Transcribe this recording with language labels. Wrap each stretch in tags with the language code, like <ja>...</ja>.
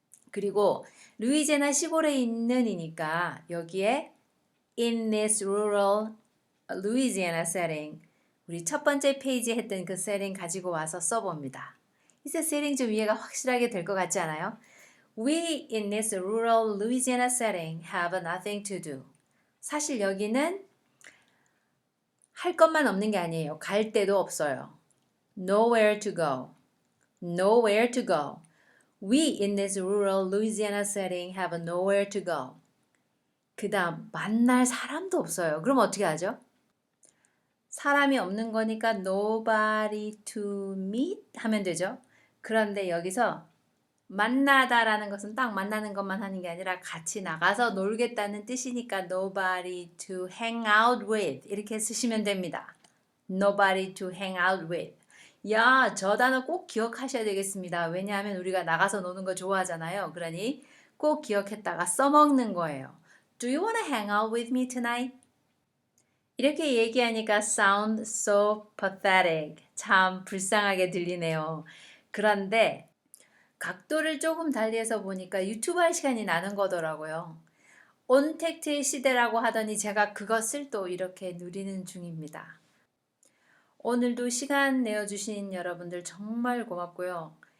<ko>그리고 루이지애나 시골에 있는 이니까 여기에</ko> <en>in this rural Louisiana setting</en> <ko>우리 첫 번째 페이지에 했던 그 setting 가지고 와서 써봅니다. 이제 setting 좀 이해가 확실하게 될 것 같지 않아요?</ko> <en>We in this rural Louisiana setting have nothing to do.</en> <ko>사실 여기는 할 것만 없는 게 아니에요. 갈 데도 없어요.</ko> <en>Nowhere to go. Nowhere to go. We in this rural Louisiana setting have nowhere to go.</en> <ko>그 다음 만날 사람도 없어요. 그럼 어떻게 하죠? 사람이 없는 거니까</ko> <en>nobody to meet</en> <ko>하면 되죠. 그런데 여기서 만나다라는 것은 딱 만나는 것만 하는 게 아니라 같이 나가서 놀겠다는 뜻이니까</ko> <en>nobody to hang out with</en> <ko>이렇게 쓰시면 됩니다.</ko> <en>nobody to hang out with.</en> <ko>야, 저 단어 꼭 기억하셔야 되겠습니다. 왜냐하면 우리가 나가서 노는 거 좋아하잖아요. 그러니 꼭 기억했다가 써먹는 거예요.</ko> <en>Do you want to hang out with me tonight?</en> <ko>이렇게 얘기하니까</ko> <en>sound so pathetic.</en> <ko>참 불쌍하게 들리네요. 그런데 각도를 조금 달리해서 보니까 유튜브 할 시간이 나는 거더라고요. 온택트의 시대라고 하더니 제가 그것을 또 이렇게 누리는 중입니다. 오늘도 시간 내어주신 여러분들 정말 고맙고요.</ko>